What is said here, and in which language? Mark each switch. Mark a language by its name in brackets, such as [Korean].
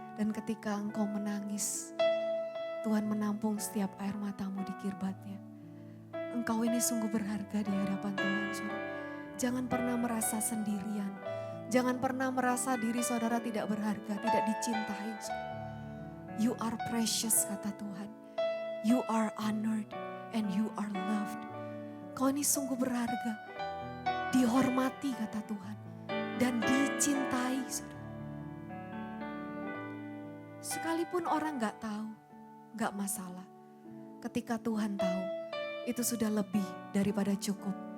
[Indonesian] Dan ketika engkau menangis, Tuhan menampung setiap air matamu di kirbatnya. Engkau ini sungguh berharga di hadapan Tuhan, saudara. Jangan pernah merasa sendirian. Jangan pernah merasa diri saudara tidak berharga, tidak dicintai. [English] You are precious [Indonesian] kata Tuhan. [English] You are honored and you are loved. [Indonesian] Kau ini sungguh berharga. Dihormati kata Tuhan. Dan dicintai. Sekalipun orang gak tahu, gak masalah. Ketika Tuhan tahu, itu sudah lebih daripada cukup.